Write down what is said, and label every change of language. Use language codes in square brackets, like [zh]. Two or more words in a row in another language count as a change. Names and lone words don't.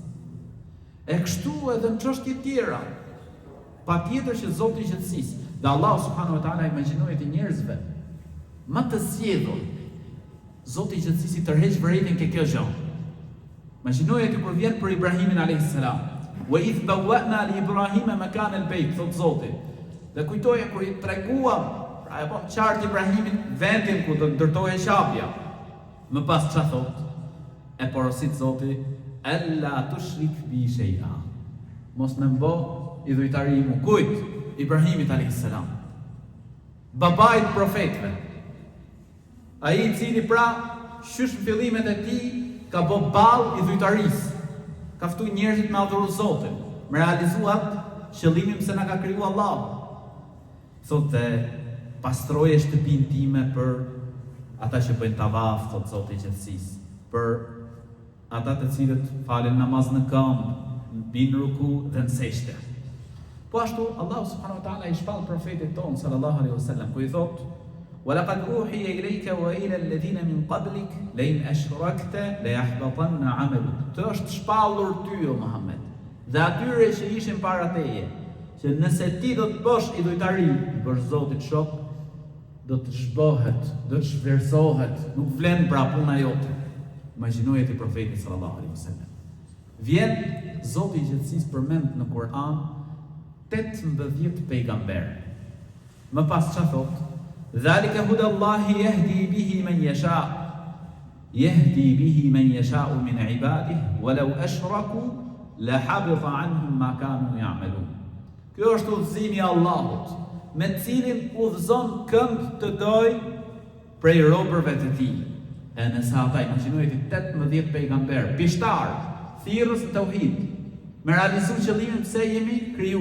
[sq] E kështu edhe në çështje tjera. Patjetër që Zoti i gjithësisë, dhe [ar] الله سبحانه وتعالى [sq] imagjinoi të njerëzve më të sjellur. Zoti i gjithësisë i tërheq vërejtën ke kjo gjë. Imagjinoi ti kur vjen për Ibrahimin [ar] عليه السلام. وإذ بوأنا لإبراهيم مكان البيت, [sq] thot Zoti. Dhe kujtoje kur i treguam, pra e bëm qartë Ibrahimin vendin ku do të ndërtohej qapja. Më pas çfarë thot? E porosit Zoti, [ar] ألا تشرك بي شيئا. [sq] Mos më mbo idhujtari mu. Kujt? Ibrahimit [ar] عليه السلام. [sq] Babait profetëve. Ai i cili pra shysh në fillimet e tij ka bë ball idhujtarisë. Ka ftuar njerëzit me adhuru Zotin, me realizuar qëllimin pse na ka kriju Allahu. Thotë, pastroje shtëpinë time për ata që bëjnë tavaf, thot Zoti i gjithësisë, për ata të cilët falen namaz në këmbë, në ruku dhe në sejdë. Po ashtu [ar] الله سبحانه وتعالى [sq] i shpall profetit ton [ar] صلى الله عليه وسلم [sq] ku i thot: [ar] ولقد أوحي إليك وإلى الذين من قبلك لئن أشركت ليحبطن عملك. [sq] Të është shpallur ty o Muhammed dhe atyre që ishin para teje, që nëse ti do të bësh idhujtari, i bësh Zotit shok, do të zhbohet, do të shversohet, nuk vlen pra puna jote. Imagjinoje ti profetit [ar] صلى الله عليه وسلم. [sq] Vjen Zoti i gjithësisë përmend në Kur'an 18 pejgamber. Më pas çfarë thot? [ar] ذلك هدى الله يهدي به من يشاء. يهدي به من يشاء من عباده ولو أشركوا لحبط عنهم ما كانوا يعملون. [sq] Kjo është udhëzimi i Allahut, me të cilin udhëzon kënd të doj prej robërve të tij. E nëse ata, imagjinojeni 18 pejgamber, pishtar, thirrës në tauhid, me realizu qëllimin pse jemi kriju.